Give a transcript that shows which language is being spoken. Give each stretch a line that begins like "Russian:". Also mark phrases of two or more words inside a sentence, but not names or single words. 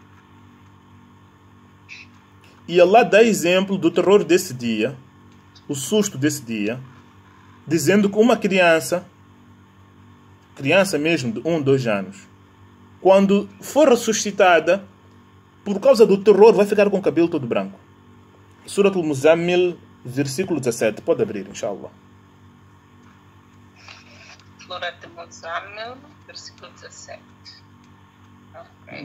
Portuguese: E Allah dá exemplo do terror desse dia, o susto desse dia, dizendo que uma criança mesmo de 1, 2 anos, quando for ressuscitada, por causa do terror, vai ficar com o cabelo todo branco. Suratul Muzammil, versículo 17. Pode abrir, inshallah. Suratul Muzammil, versículo 17. Okay.